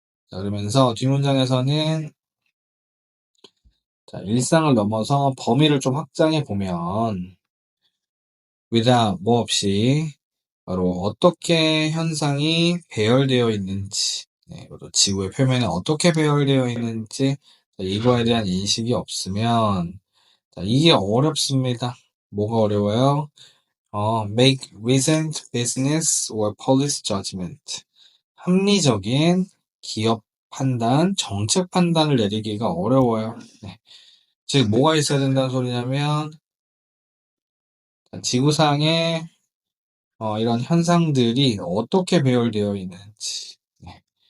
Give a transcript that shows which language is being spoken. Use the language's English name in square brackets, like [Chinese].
[Korean] 자, 그러면서 뒷문장에서는 자, 일상을 넘어서 범위를 좀 확장해 보면 without 뭐 없이 바로 어떻게 현상이 배열되어 있는지, 네, 그리고 지구의 표면에 어떻게 배열되어 있는지 자, 이거에 대한 인식이 없으면 자, 이게 어렵습니다. 뭐가 어려워요? [English] make reasoned business or policy judgment. [Korean] 합리적인 기업 판단, 정책 판단을 내리기가 어려워요. 네. 즉, 뭐가 있어야 된다는 소리냐면, 지구상에 이런 현상들이 어떻게 배열되어 있는지, 네.